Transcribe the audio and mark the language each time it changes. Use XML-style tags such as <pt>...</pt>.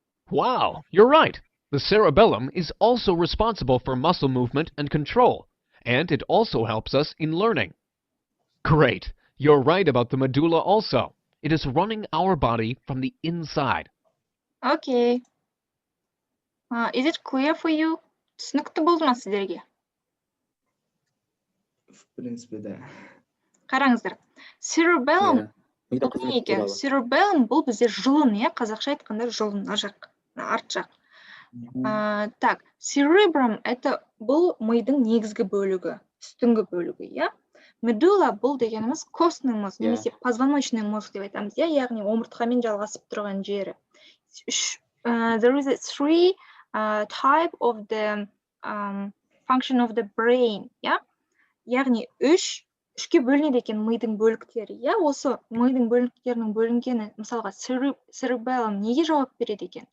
<en>Wow, you're right. The cerebellum is also responsible for muscle movement and control, and it also helps us in learning. Great. You're right about the medulla also. It is running our body from the inside. Okay. Is it clear for you?</en> <kk>Түсінікті болды ма сіздерге?</kk> <ru>В принципе, да.</ru> <kk>Қараңыздар. Cerebellum бұл неге? Cerebellum бұл бізде жұлын, иә? Қазақша айтқанда жұлын, арт жақ.</kk> <ru>Так,</ru> <kk>cerebrum</kk> <ru>это</ru> <kk>бұл мидың негізгі бөлігі, үстіңгі бөлігі, иә? Medulla бұл дегеніміз</kk> <ru>костный мозг,</ru> <kk>немесе</kk> <ru>позвоночный мозг</ru> <kk>деп айтамыз, иә? Яғни омыртқамен жалғасып тұрған жері.</kk> <en>There is three type of the function of the brain, yeah?</en> <kk>Яғни үшке бөлінеді екен мидың бөліктері, иә? Осы мидың бөліктерінің бөлінгені, мысалға cerebellum неге жауап береді екен?</kk>